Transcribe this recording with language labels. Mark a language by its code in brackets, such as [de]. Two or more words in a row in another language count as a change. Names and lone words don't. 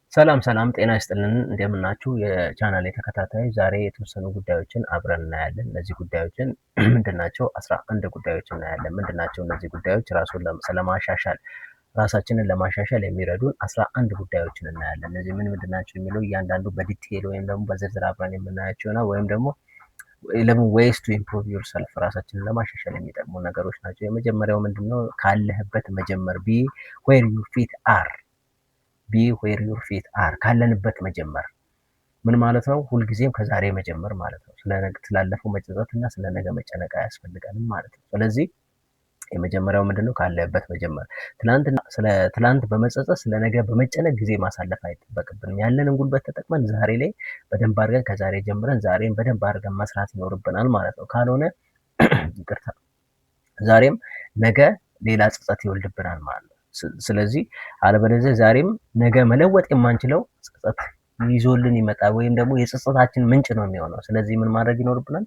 [am] ሰላም ጤና ይስጥልን እንደምናችሁ የቻናሌ ተከታታዮች ዛሬ የተወሰኑ ጉዳዮችን አብረን እናያለን። እነዚህ ጉዳዮችን ምንድናቸው? 11 ጉዳዮችን እናያለን። ምንድናቸው እነዚህ ጉዳዮች? ራሳችንን ለማሻሻል የሚረዱን 11 ጉዳዮችን እናያለን። እነዚህ ምንድናቸው የሚለው እያንዳንዱ በዲቴል ወይም ደግሞ በዝርዝር አብረን የምናያቸው ይሆናል። ወይም ደግሞ [en] 11 ways to improve yourself [am] ራሳችንን ለማሻሻል የሚጠቅሙ ነገሮች ናቸው። የመጀመሪያው ምንድነው? ካለህበት መጀመር [en] be where your feet are be where your feet are [am] ካለንበት መጀመር ምን ማለት ነው? ሁልጊዜም ከዛሬ መጀመር ማለት ነው። ስላለፈው መጸጸትና ስለነገ መጨነቅ አያስፈልገንም ማለት ነው። ስለዚህ የመጀመሪያው ምንድነው? ካለበት መጀመር። ስለ ትላንት በመጸጸት ስለነገ በመጨነቅ ጊዜ ማሳለፍ አይጠበቅብንም። ያለንን ጉልበት ተጠቅመን ዛሬ ላይ በደንብ አድርገን ከዛሬ ጀምረን ዛሬን በደንብ አድርገን መስራት ይኖርብናል ማለት ነው። ካልሆነ ይቅርታ ዛሬም ነገ ሌላ ጸጸት ይወልድብናል ማለት ነው። ስለዚህ አለበለዚያ ዛሬም ነገ መለወጥ የማንችለው ጸጸት ይዞልን ይመጣል፣ ወይም ደግሞ የጸጸታችን ምንጭ ነው የሚሆነው። ስለዚህ ምን ማድረግ ይኖርብናል?